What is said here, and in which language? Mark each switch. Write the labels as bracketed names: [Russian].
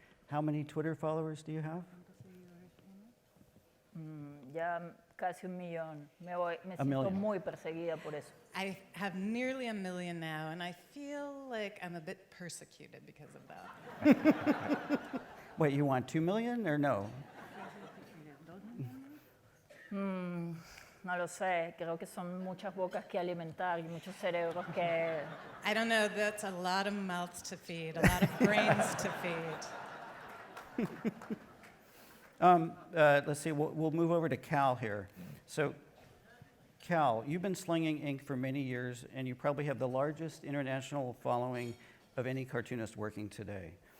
[English] How many Twitter followers do you have? [Spanish] Ya casi 1 millón. Me siento muy perseguida por eso. [English] I have nearly 1 million now, and I feel like I'm a bit persecuted because of that. Wait, you want 2 million or no? [Spanish] No lo sé, creo que son muchas bocas que alimentar y muchos cerebros que... [English] I don't know, that's a lot of mouths to feed, a lot of brains to feed. Let's see, we'll move over to Cal here. So, Cal, you've been slinging ink for many years, and you probably have the largest international following of any cartoonist working today.